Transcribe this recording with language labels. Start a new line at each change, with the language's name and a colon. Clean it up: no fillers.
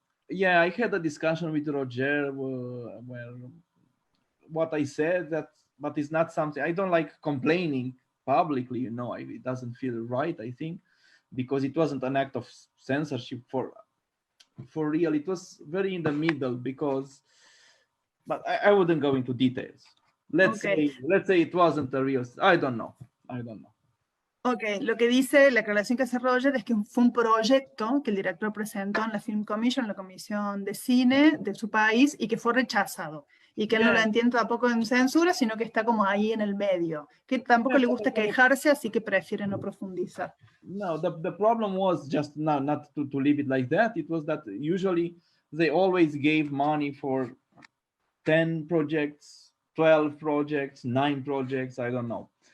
English: Yeah, I had a discussion with Roger where what I said but it's not something I don't like complaining publicly. You know, it doesn't feel right. I think because it wasn't an act of censorship for real. It was very in the middle because, but I wouldn't go into details. Let's say it wasn't a real. I don't know.
Spanish: Ok, lo que dice, la aclaración que hace Roger es que fue un proyecto que el director presentó en la Film Commission, la comisión de cine de su país, y que fue rechazado. Y que él no lo entiende tampoco en censura, sino que está como ahí en el medio. Que tampoco le gusta quejarse, así que prefiere no profundizar.
English: No, the problem was just not to leave it like that. It was that usually they always gave money for 10 projects, 12 projects, 9 projects, I don't know.